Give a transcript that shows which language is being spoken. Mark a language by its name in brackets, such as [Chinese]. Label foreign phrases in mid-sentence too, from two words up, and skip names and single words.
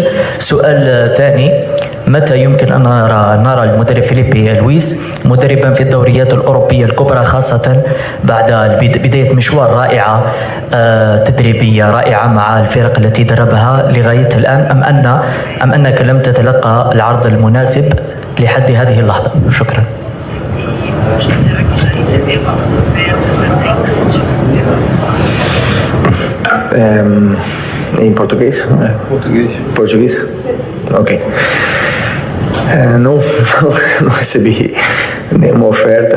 [Arabic] سؤال ثاني: متى يمكن أن نرى المدرب فيليبي لويس مدربا في الدوريات الأوروبية الكبرى، خاصة بعد بداية مشوار رائعة تدريبية رائعة مع الفرق التي دربها لغاية الآن، أم أنك لم تتلقى العرض المناسب لحد هذه اللحظة؟ شكرا. [Portuguese] Em português? Português? Ok. Não recebi nenhuma oferta.